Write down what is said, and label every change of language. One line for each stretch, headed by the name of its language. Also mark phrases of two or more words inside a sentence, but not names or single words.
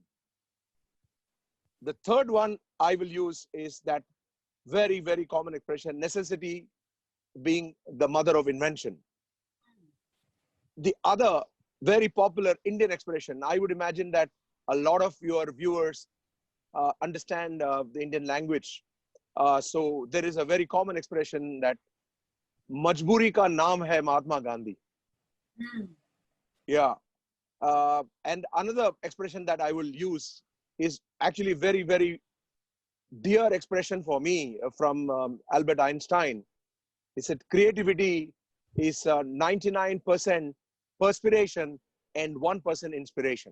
English: The third one I will use is that very, very common expression, necessity being the mother of invention. The other very popular Indian expression, I would imagine that a lot of your viewers understand the Indian language. So there is a very common expression that
Hindi: मजबूरी का नाम है महात्मा गांधी.
English: Yeah. And another expression that I will use is actually very, very dear expression for me from Albert Einstein. He said, creativity is 99% perspiration and 1% inspiration.